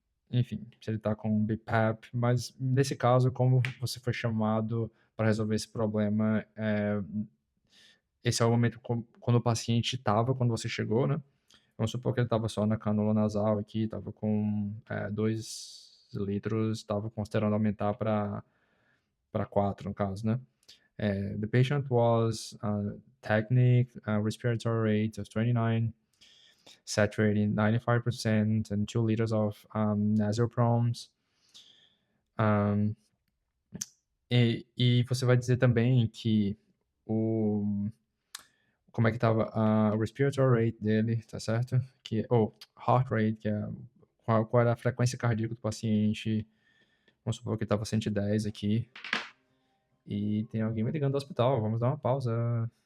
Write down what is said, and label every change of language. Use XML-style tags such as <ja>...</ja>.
<pt>Enfim, se ele tá com BiPAP, mas nesse caso, como você foi chamado para resolver esse problema, esse é o momento quando o paciente estava, quando você chegou, né? Vamos supor que ele estava só na cânula nasal aqui, estava com 2 litros, estava considerando aumentar para 4, no caso, né?</pt> <en>The patient was tachyc, respiratory rate of 29, saturating 95%, and 2 liters of nasal proms.</en> <pt>E você vai dizer também que como é que estava a respiratory rate dele, tá certo? Heart rate, que é qual era a frequência cardíaca do paciente. Vamos supor que estava 110 aqui. E tem alguém me ligando do hospital, vamos dar uma pausa.</pt>